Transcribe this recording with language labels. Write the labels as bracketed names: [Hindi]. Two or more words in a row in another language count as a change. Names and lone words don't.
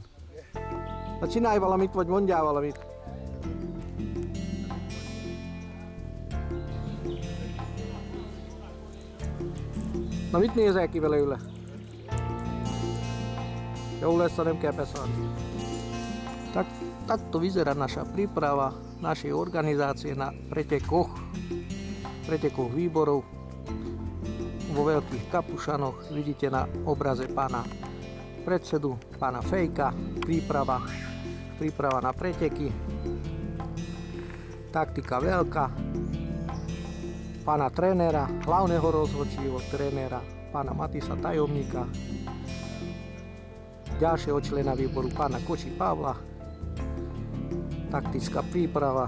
[Hungarian] Na csinálj valamit, vagy mondjál valamit. Na mit nézel ki belőle? Jó lesz, ha nem kell beszállni. [Slovak] Takto vyzerá naša príprava našej organizácie na pretekoch výborov vo veľkých kapušanoch. Vidíte na obraze pána predsedu, pána Fejka, príprava na preteky, taktika veľká, pána trénera, hlavného rozhodčího trénera, pána Matisa tajomníka, ďalšieho člena výboru pána Koči Pavla, taktická príprava.